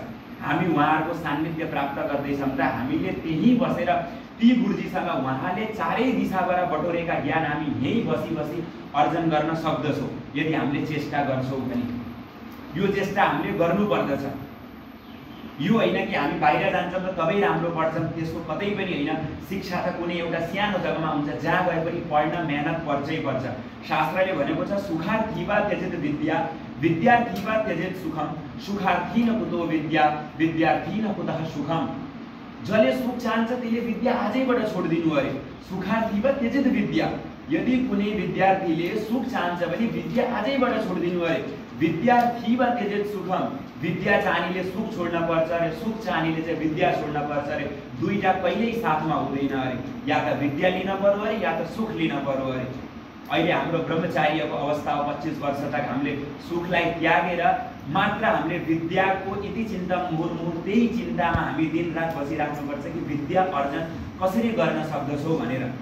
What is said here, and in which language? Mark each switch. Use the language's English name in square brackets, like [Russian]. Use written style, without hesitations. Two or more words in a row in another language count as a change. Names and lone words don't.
[Nepali] हामी उहाँहरूको सान्निध्य प्राप्त गर्दैछौँ त हामीले त्यहीँ बसेर ती गुरुजीसँग उहाँले चारै दिशाबाट बटोरेका ज्ञान हामी यहीँ बसी बसी अर्जन गर्न सक्दछौँ यदि हामीले चेष्टा गर्छौँ भने। यो चेष्टा हामीले गर्नुपर्दछ। यो होइन कि हामी बाहिर जान्छौँ त तबै राम्रो पढ्छौँ, त्यसको कतै पनि होइन। शिक्षा त कुनै एउटा सानो जग्गामा हुन्छ, जहाँ गए पनि पढ्न मेहनत पर्छै पर्छ। शास्त्रले भनेको छ [Sanskrit] सुखार्थी वा त्यजेत विद्या, विद्यार्थी वा त्यजेत सुखम, सुखार्थी न कुतो विद्या, विद्यार्थी न कुतः सुखम। [Nepali] जसले सुख चाहन्छ त्यसले विद्या आजैबाट छोडिदिनु अरे। [Sanskrit] सुखार्थी वा त्यजेत विद्या, [Nepali] यदि कुनै विद्यार्थीले सुख चाहन्छ भने विद्या आजैबाट छोडिदिनु अरे। [Sanskrit] विद्यार्थी वा त्यजेत सुखम, [Nepali] विद्या चाहनेले सुख छोड्न पर्छ अरे, सुख चाहनेले चाहिँ विद्या छोड्न पर्छ अरे। दुईटा कहिल्यै साथमा हुँदैन अरे। या त विद्या लिन पर्यो अरे या त सुख लिन पर्यो अरे। अहिले हाम्रो ब्रह्मचार्यको अवस्था हो, 25 वर्ष तक हामीले सुखलाई त्यागेर मात्र हामीले विद्याको यति चिन्ता मुहुर्मुहुर त्यही चिन्तामा हामी दिनरात बसिराख्नुपर्छ कि विद्या अर्जन कसरी गर्न सक्दछौँ भनेर।